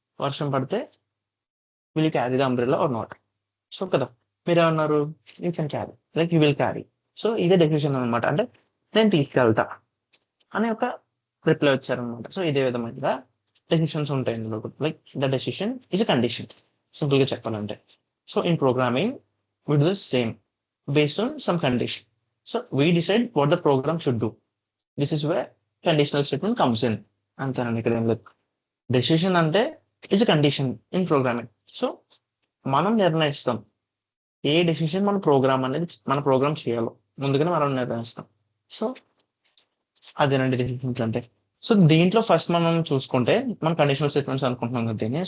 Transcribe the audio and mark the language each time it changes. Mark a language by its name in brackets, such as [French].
[Telugu] వర్షం పడితే [English] Will you carry the umbrella or not? So [Telugu] కదా, మీరేమన్నారు? [English] You can carry, like you will carry. [Telugu] So ఇదే decision అనమాట. అంటే నేను తీసుకెళ్తా అనే ఒక రిప్లై వచ్చారనమాట. సో ఇదే విధంగా డెసిషన్స్ ఉంటాయి ఇందులో. [English] like the decision is a condition, [Telugu] simple గా చెప్పాలంటే. [English] So in programming we do the same based on some condition. So we decide what the program should do. This is where conditional statement comes in. [Telugu] అంతేనండి, ఇక్కడ ఏం లేదు. Decision అంటే [English] Is a condition in programming. [Telugu] So మనం నిర్ణయిస్తాం ఏ decision మన programme చేయాలో ముందుగానే మనం నిర్ణయిస్తాం. సో అదేనండి డెసిషన్స్ అంటే. సో దీంట్లో ఫస్ట్ మనం చూసుకుంటే మనం కండిషనల్ స్టేట్మెంట్స్ అనుకుంటున్నాం కదా దీన్ని.